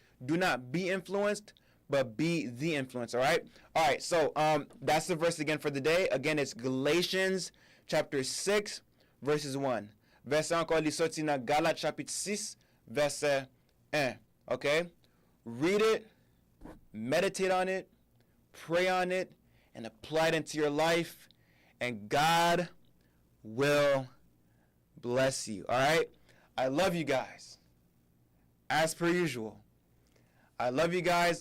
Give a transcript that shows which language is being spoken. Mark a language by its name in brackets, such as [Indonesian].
[English] Do not be influenced, but be the influence. All right, so that's the verse again for the day. Again, it's Galatians chapter 6 verses 1. [French] Verset encore li sorti dans Galates chapitre 6 verset 1. [English] Okay? Read it, meditate on it, pray on it, and apply it into your life, and God will bless you. All right? I love you guys. As per usual. I love you guys.